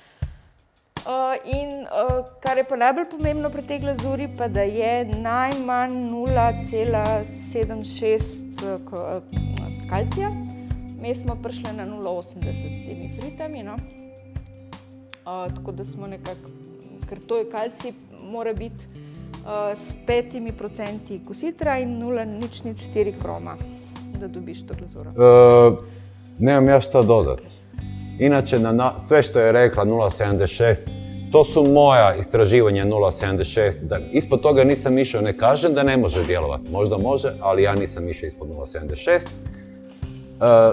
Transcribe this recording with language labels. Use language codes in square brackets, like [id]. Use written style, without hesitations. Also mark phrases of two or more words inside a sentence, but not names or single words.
[sl] In kar je pa najbolj pomembno pri tej glazuri, pa da je najmanj 0,76 kalcija. Mi smo prišli na 0,80 s temi fritami, no. Tako da smo nekako, ker to je kalcij, mora biti s 5% kositra in 0,04 kroma, da dobiš to glazuro. [hr] Nemam ja što dodati. Inače, sve što je rekla 0,76, to su moja istraživanja 0,76. Ispod toga nisam išao, ne kažem da ne može djelovati. Možda može, ali ja nisam išao ispod 0,76.